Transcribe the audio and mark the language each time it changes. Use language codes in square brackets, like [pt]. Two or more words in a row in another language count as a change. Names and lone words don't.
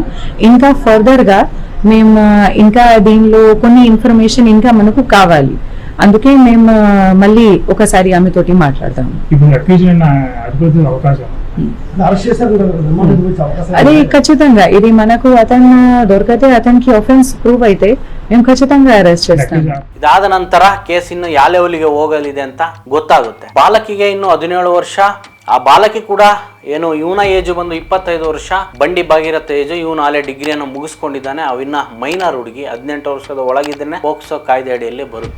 [te] ఇంకా ఫర్దర్ గా మేము ఇంకా దీనిలో కొన్ని ఇన్ఫర్మేషన్ ఇంకా మనకు కావాలి. అందుకే మేము మళ్ళీ ఒకసారి ఆమెతోటి మాట్లాడతాము. అది ఖచ్చితంగా ఇది మనకు అతను దొరికితే, అతనికి [en] offence prove [te] అయితే మేము ఖచ్చితంగా ಅರೆಸ್ಟ್ చేస్తాం. [kn] ಇದಾದ ನಂತರ ಕೇಸ್ ಇನ್ನು ಯಾವ ಲೆವೆಲ್ಗೆ ಹೋಗಲಿದೆ ಅಂತ ಗೊತ್ತಾಗುತ್ತೆ. ಬಾಲಕಿಗೆ ಇನ್ನು 17 ವರ್ಷ. ಆ ಬಾಲಕಿ ಕೂಡ ಏನು ಇವನ ಏಜು ಬಂದು 25 ವರ್ಷ, ಬಂಡಿ ಭಾಗೀರಥ ಏಜು. ಇವನು ಅಲ್ಲೇ ಡಿಗ್ರಿಯನ್ನು ಮುಗಿಸ್ಕೊಂಡಿದ್ದಾನೆ. ಅವಿನ್ನ ಮೈನರ್ ಹುಡುಗಿ, 18 ವರ್ಷದ ಒಳಗಿದ್ದೇನೆ ಪೋಕ್ಸೋ ಕಾಯ್ದೆ ಅಡಿಯಲ್ಲಿ ಬರುತ್ತೆ.